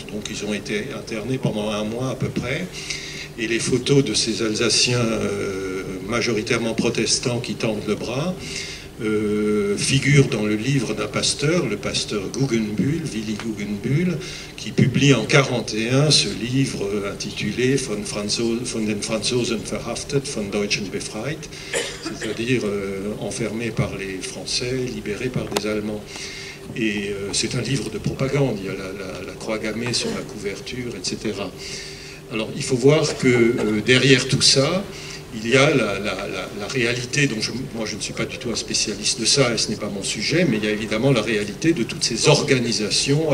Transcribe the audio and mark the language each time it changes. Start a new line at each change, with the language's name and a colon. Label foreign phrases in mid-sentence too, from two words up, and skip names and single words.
French: Donc ils ont été internés pendant 1 mois à peu près. Et les photos de ces Alsaciens majoritairement protestants qui tendent le bras figurent dans le livre d'un pasteur, le pasteur Guggenbühl, Willi Guggenbühl, qui publie en 1941 ce livre intitulé Von den Franzosen verhaftet, von Deutschen befreit, c'est-à-dire enfermé par les Français, libéré par des Allemands. Et c'est un livre de propagande, il y a la croix gammée sur la couverture, etc. Alors il faut voir que derrière tout ça, il y a la réalité, dont moi je ne suis pas du tout un spécialiste de ça, et ce n'est pas mon sujet, mais il y a évidemment la réalité de toutes ces organisations.